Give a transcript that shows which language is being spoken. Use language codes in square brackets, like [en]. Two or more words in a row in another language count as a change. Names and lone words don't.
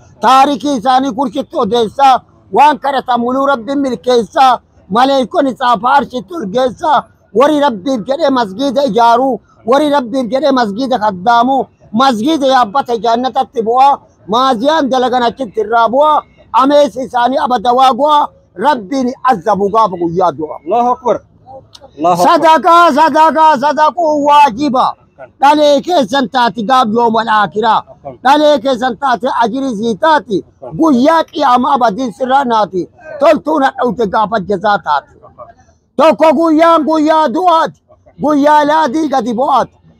[om] Taarikii isaanii kurkitti odeessaa, waan kadhatamuluu Rabbiin milkeessaa, maleeykonni xaafaa arshitti ol geessaa, warri Rabbiif jedhee masgiida ijaaruu, warri Rabbiif jedhee masgiida kaddaamuu, masgiida yaabbate jannatatti bu'aa, maaziyaan dalagan achitti irraa bu'aa, ameesi isaanii abada waa gu'aa, Rabbiin azzabu gaafa guyyaa du'a. [ar] الله أكبر. الله أكبر. [om] Sadaqaa, sadaqaa, sadaquu waajiba. Akkan. Dhalee keessan taati gaaf yoomal aakiraa. Akkan. Dhalee keessan taati ajirii sii taati. Akkan. Guyyaa qiyaama abadiin sirraa naati. Toltuu na dhawte gaafa jazaa taati. Tokko guyyaan guyyaa du'aati. Guyyaa laadii gadi bu'aati.